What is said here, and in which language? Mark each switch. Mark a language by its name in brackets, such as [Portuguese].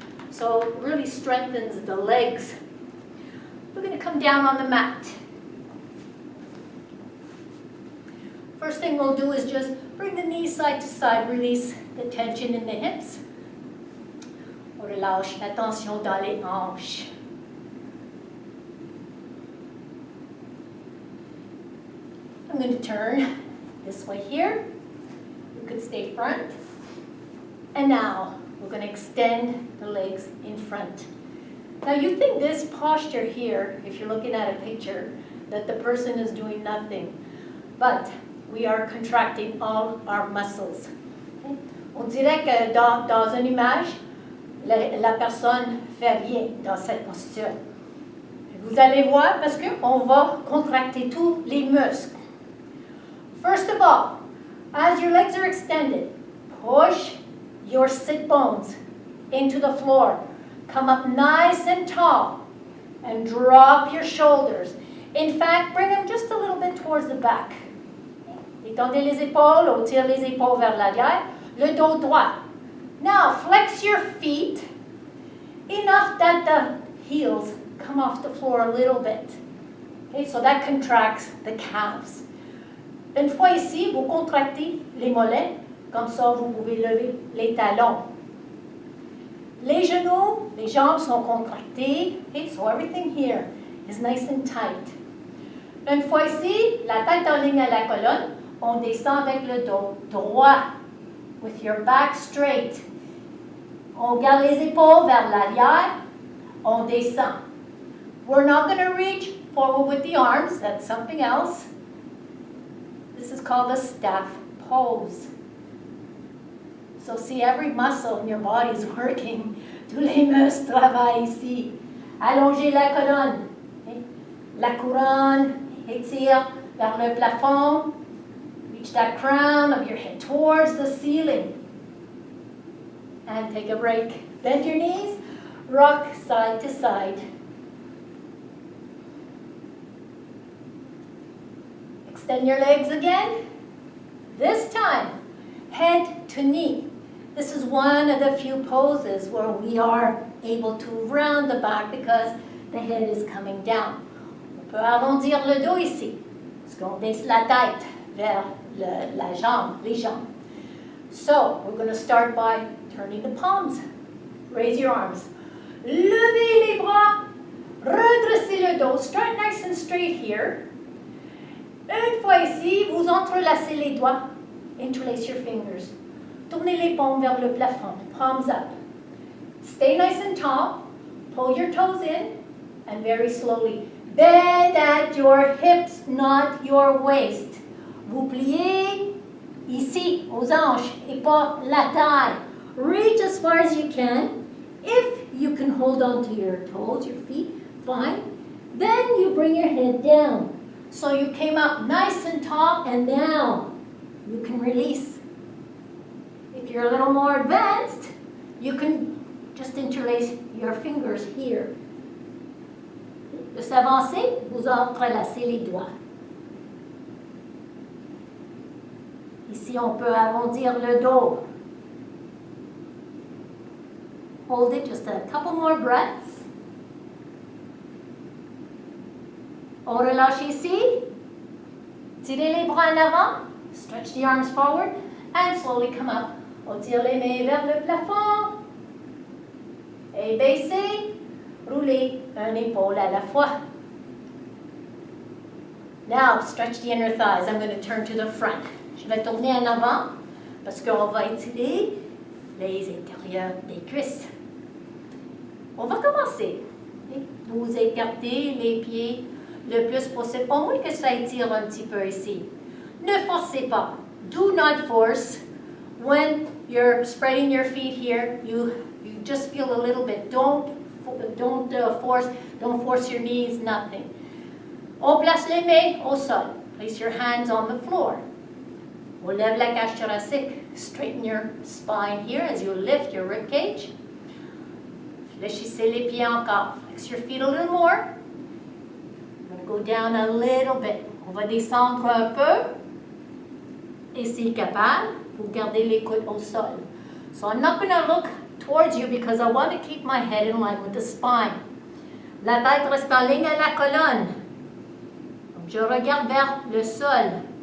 [English] So it really strengthens the legs. We're going to come down on the mat. First thing we'll do is just bring the knees side to side, release the tension in the hips. [French] On relâche la tension dans les hanches. [English] I'm going to turn this way here. You could stay front. And now we're going to extend the legs in front. Now you think this posture here, if you're looking at a picture, that the person is doing nothing. But we are contracting all our muscles. Okay? [French] On dirait que dans une image, la personne fait rien dans cette posture. Vous allez voir parce qu'on va contracter tous les muscles. [English] First of all, as your legs are extended, push your sit bones into the floor. Come up nice and tall and drop your shoulders. In fact, bring them just a little bit towards the back. [French] Étendez les épaules, on tire les épaules vers l'arrière. Le dos droit. [English] Now, flex your feet enough that the heels come off the floor a little bit. Okay, so that contracts the calves. [French] Une fois ici, vous contractez les mollets, comme ça vous pouvez lever les talons. Les genoux, les jambes sont contractées, [English] okay, so everything here is nice and tight. [French] Une fois ici, la tête en ligne à la colonne, on descend avec le dos droit, [English] with your back straight. [French] On garde les épaules vers l'arrière, on descend. [English] We're not going to reach forward with the arms, that's something else. This is called a staff pose. So see, every muscle in your body is working. [French] Tous les muscles travaillent ici. Allongez la colonne. Okay? La couronne, étire vers le plafond. [English] Reach that crown of your head towards the ceiling. And take a break. Bend your knees, rock side to side. Extend your legs again. This time, head to knee. This is one of the few poses where we are able to round the back because the head is coming down. [French] On peut arrondir le dos ici, parce qu'on baisse la tête vers la jambe, les jambes. [English] So, we're going to start by turning the palms. Raise your arms. [French] Levez les bras. Redressez le dos. [English] Start nice and straight here. [French] Une fois ici, vous entrelacez les doigts. [English] Interlace your fingers. [French] Tournez les paumes vers le plafond. [English] Palms up. Stay nice and tall. Pull your toes in. And very slowly, bend at your hips, not your waist. [French] Vous pliez ici, aux hanches, et pas la taille. [English] Reach as far as you can. If you can hold on to your toes, your feet, fine. Then you bring your head down. So you came up nice and tall, and now you can release. If you're a little more advanced, you can just interlace your fingers here. [French] De s'avancer, vous entrelacez les doigts. Ici, on peut arrondir le dos. [English] Hold it just a couple more breaths. [French] On relâche ici. Tirez les bras en avant. [English] Stretch the arms forward. And slowly come up. [French] On tire les mains vers le plafond. Et baissez. Roulez un épaule à la fois. [English] Now, stretch the inner thighs. I'm going to turn to the front. [French] Je vais tourner en avant parce qu'on va étirer les intérieurs des cuisses. On va commencer. Vous écartez les pieds le plus possible, au moins que ça étire un petit peu ici. Ne forcez pas. [English] Do not force. When you're spreading your feet here, you just feel a little bit. Don't force your knees, nothing. [French] On place les mains au sol. [English] Place your hands on the floor. [French] On lève la cage thoracique. [English] Straighten your spine here as you lift your rib cage. [French] Fléchissez les pieds encore. [English] Flex your feet a little more. I'm going to go down a little bit. [French] On va descendre un peu. Et si capable, vous gardez les coudes au sol. [English] So I'm not going to look towards you because I want to keep my head in line with the spine. [French] La tête reste en ligne à la colonne. Donc je regarde vers le sol.